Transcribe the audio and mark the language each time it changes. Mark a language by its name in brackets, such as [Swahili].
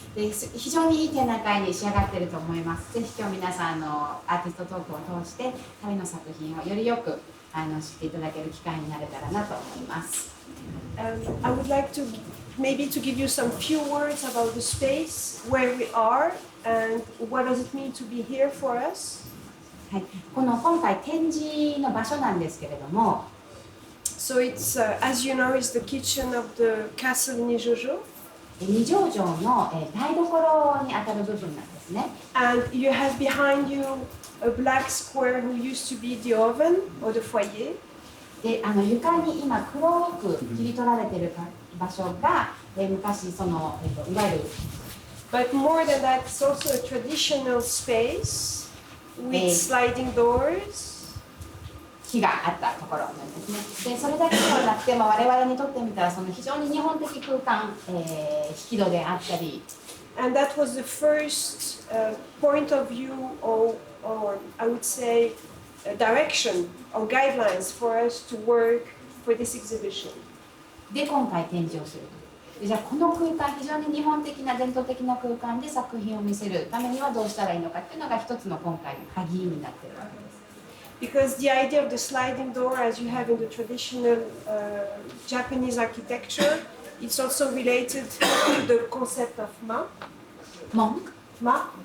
[Japanese] で非常にいい展覧会に仕上がっていると思います。ぜひ今日皆さんアーティストトークを通して彼の作品をよりよく知っていただける機会になれたらなと思います。 [English] I would like to maybe to give you some few words about the space, where we are, and what does it mean to be here for us. [Japanese] はい、今回展示の場所なんですけれども、 [English] So it's as you know, it's the kitchen of the castle Nijo. [Japanese] 二条城の台所にあたる部分なんですね。 [English] And you have behind you a black square who used to be the oven or the foyer. [Japanese] で床に今黒く切り取られている場所が、昔いわゆる [English] But more than that, it's also a traditional space with sliding doors. [Japanese] 火があったところなんですね。でそれだけではなくて、我々にとってみたらその非常に日本的空間、引き戸であったり。 [English] And that was the first point of view, or I would say, direction or guidelines for us to work for this exhibition. [Japanese] で今回展示をする。じゃあこの空間、非常に日本的な伝統的な空間で作品を見せるためにはどうしたらいいのかっていうのが一つの今回の鍵になっているわけです。 [English] Because the idea of the sliding door, as you have in the traditional Japanese architecture, it's also related to the concept of ma.